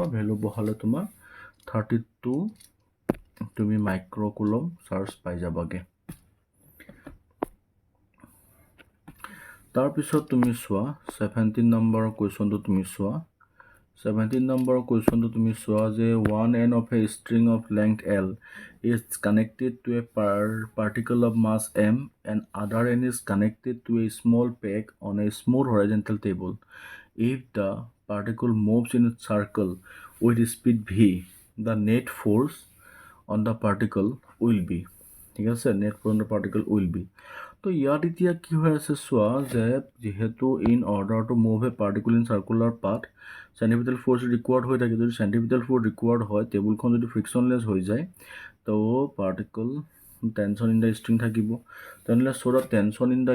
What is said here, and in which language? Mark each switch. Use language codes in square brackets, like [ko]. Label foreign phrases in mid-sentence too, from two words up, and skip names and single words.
[as] ভেলু বহালে তোমাৰ 32 তুমি [en] microcoulomb charge [as] পাই যাবাগে. তাৰপিছত তুমি চোৱা 17 নম্বৰৰ কুৱেশ্যনটো তুমি চোৱা. 17 নম্বৰৰ কুৱেশ্যনটো তুমি চোৱা যে [en] one end of a string of length L is connected to a particle of mass M and other end is connected to a small peg on a smooth horizontal table. If the particle moves in a circle with speed v, the net force on the particle will be. [as] ঠিক আছে, [en] net force on the particle will be. [as] তো ইয়াত এতিয়া কি হৈ আছে চোৱা যে যিহেতু [en] in order to move a particle in circular path centripetal force required [as] হৈ থাকে. যদি [en] centripetal force required [as] হয় টেবুলখন যদি ফ্ৰিকশ্যনলেছ হৈ যায় তো [en] particle tension in the string [as] থাকিব তেনেহ'লে [en] so the tension in the